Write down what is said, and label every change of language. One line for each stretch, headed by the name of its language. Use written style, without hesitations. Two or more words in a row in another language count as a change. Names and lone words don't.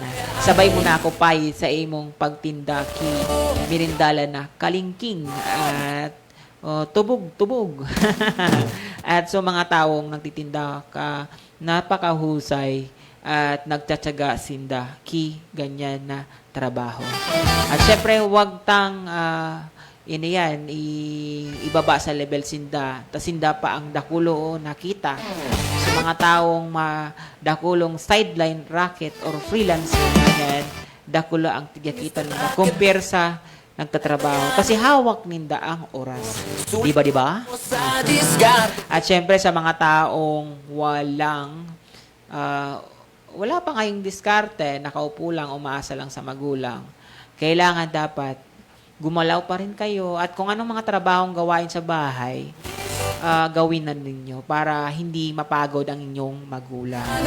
Bikol: Sabay mo na ako pay sa imong pagtinda ki mirindalan na kalingking at tubog. At so mga taong nagtitinda ka napakahusay at nagtsatsaga sinda ki ganyan na trabaho. At syempre huwag tang ibaba sa level sinda. Ta sinda pa ang dakulo nakita sa mga taong dakulong
English: sideline racket
Bikol: or freelancer, ganyan, dakulo ang tigakita nila compare sa nagtatrabaho. Kasi hawak ninda ang oras. Di ba?
Filipino: At syempre sa mga taong wala pa ngayong diskarte, nakaupo lang, umaasa lang sa magulang, kailangan dapat gumalaw pa rin kayo at kung anong mga trabahong gawain sa bahay, gawin na ninyo para hindi mapagod ang inyong magulang.